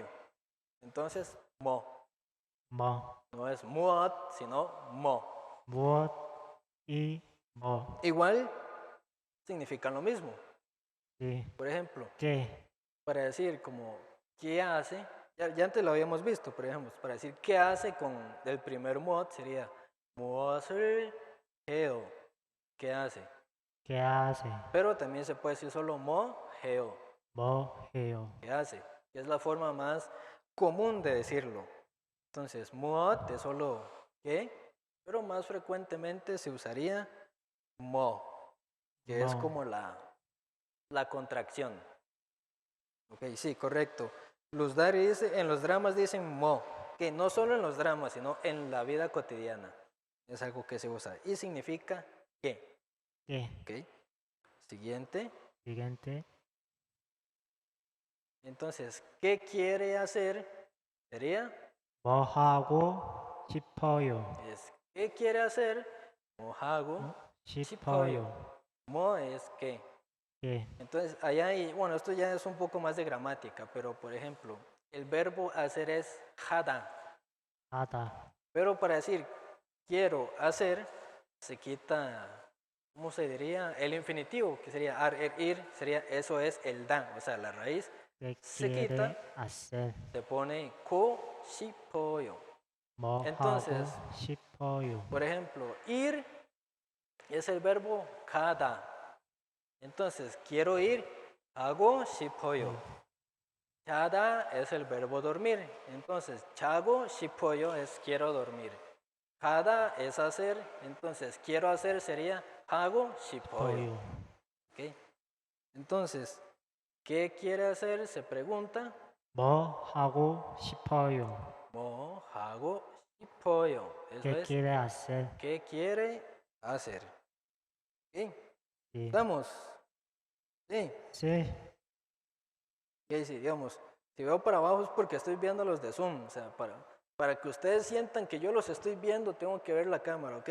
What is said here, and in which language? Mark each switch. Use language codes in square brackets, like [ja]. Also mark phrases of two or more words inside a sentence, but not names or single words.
[es] Entonces, mo. No es muot, sino mo. [ko] 무엇 y 뭐. [es] Igual significan lo mismo. Sí. Por ejemplo, ¿Qué? para decir como ¿qué hace? Ya antes lo habíamos visto, por ejemplo, para decir ¿qué hace? Con el primer mod sería [ko] 무엇을 해요. [es] ¿Qué hace? ¿Qué hace? Pero también se puede decir solo [ko] 뭐 해요. 뭐 해요? [es] ¿Qué hace? Que es la forma más común de decirlo. Entonces, 무엇 es solo ¿qué? Pero más frecuentemente se usaría 뭐, que es como la contracción. Ok, sí, correcto. En los dramas dicen mo, que no solo en los dramas, sino en la vida cotidiana. Es algo que se usa. Y significa ¿qué? ¿Qué? Ok. Siguiente. Siguiente. Entonces, ¿qué quiere hacer? sería, [ko] 뭐 하고 싶어요? [es] es ¿qué quiere hacer? [ko] 뭐 하고, 싶어요. [es] mo es qué. [ko] 예, [es] Entonces, allá hay, bueno, esto ya es un poco más de gramática, pero por ejemplo, el verbo hacer es hada, [ko] 하다. [es] pero para decir quiero hacer, se quita, ¿cómo se diría? El infinitivo, que sería ar, ir, sería, eso es el da, o sea, la raíz ¿Qué se quiere quita, hacer? se pone [ko] 고, 싶어요. 뭐 하고 [es] Entonces, [ko] 싶어요? [es] por ejemplo, ir es el verbo kada. Entonces, quiero ir, [ko] 하고 싶어요. [es] Chada es el verbo dormir. Entonces, [ko] 자고 싶어요 [es] es quiero dormir. Kada es hacer. Entonces, quiero hacer sería [ko] 하고 싶어요. 싶어요. [es] ¿Ok? Entonces, ¿qué quiere hacer? Se pregunta. [ko] 뭐 하고 싶어요? 뭐 하고 싶어요. Eso [es] ¿Qué es, quiere hacer? ¿qué quiere hacer? ¿Ok? [ko] 예, [es] ¿Estamos? Sí. sí, Y si, digamos, si veo para abajo es porque estoy viendo los de Zoom, o sea, para que ustedes sientan que yo los estoy viendo, tengo que ver la cámara, ¿ok?